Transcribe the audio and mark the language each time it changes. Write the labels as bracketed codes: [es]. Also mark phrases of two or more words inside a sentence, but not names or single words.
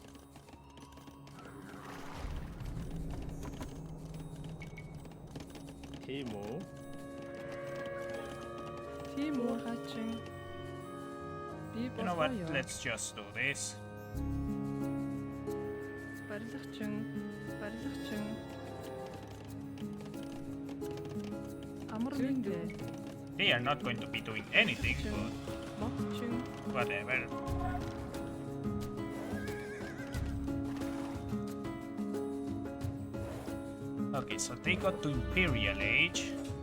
[mn] Тийм үү? Тийм үү хачин. [en] You know what? Let's just do this. [mn] Барилгачин. Амарминде. [en] They are not going to be doing anything, but whatever. Okay, so they got to Imperial Age.